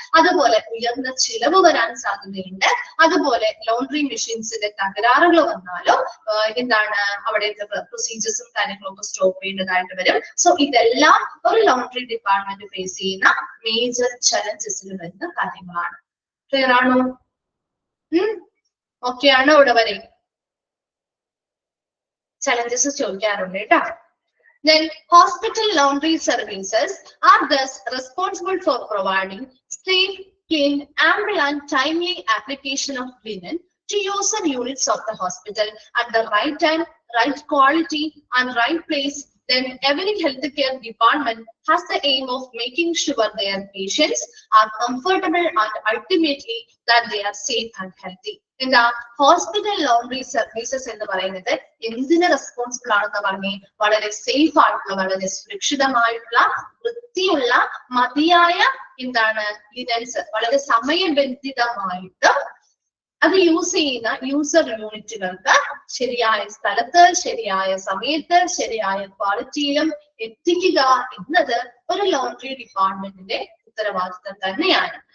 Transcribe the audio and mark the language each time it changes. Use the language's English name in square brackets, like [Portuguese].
[Malayalam] അതുപോലെ ഉയർന്ന ചിലവ് വരാൻ സാധ്യതയുണ്ട്. അതുപോലെ ലോണ്ടറി മെഷീൻസിന്റെ തകരാറുകൾ വന്നാലോ അവിടെ പ്രൊസീജിയേഴ്സും കാര്യങ്ങളും ഒക്കെ സ്റ്റോപ്പ് ചെയ്യേണ്ടതായിട്ട് വരും. സോ ഇതെല്ലാം ഒരു ലോണ്ടറി ഡിപ്പാർട്ട്മെന്റ് ഫേസ് ചെയ്യുന്ന മേജർ ചലഞ്ചസിൽ വരുന്ന കാര്യങ്ങളാണ്. ക്ലിയർ ആണോ? ഓക്കെ ആണോ? ഇവിടെ വരെ challenges ചോദിക്കാറുണ്ട് കേട്ടോ. [English] Then hospital laundry services are thus responsible for providing safe, clean, ample and timely application of linen to user units of the hospital at the right time, right quality and right place. Then every healthcare department has the aim of making sure their patients are comfortable and ultimately that they are safe and healthy. [Malayalam] എന്താ hospital laundry services എന്ന് പറയുന്നത് എന്തിന് responsible ആണെന്ന് പറഞ്ഞേ? വളരെ safe ആയിട്ടുള്ള, വളരെ സുരക്ഷിതമായിട്ടുള്ള, വൃത്തിയുള്ള, മതിയായ ലിനൻസ് വളരെ സമയബന്ധിതമായിട്ട് അത് യൂസ് ചെയ്യുന്ന യൂസർ യൂണിറ്റുകൾക്ക് ശരിയായ സ്ഥലത്ത്, ശരിയായ സമയത്ത്, ശരിയായ ക്വാളിറ്റിയിലും എത്തിക്കുക എന്നത് ഒരു ലോണ്ടറി ഡിപ്പാർട്ട്മെന്റിന്റെ ഉത്തരവാദിത്തം തന്നെയാണ്.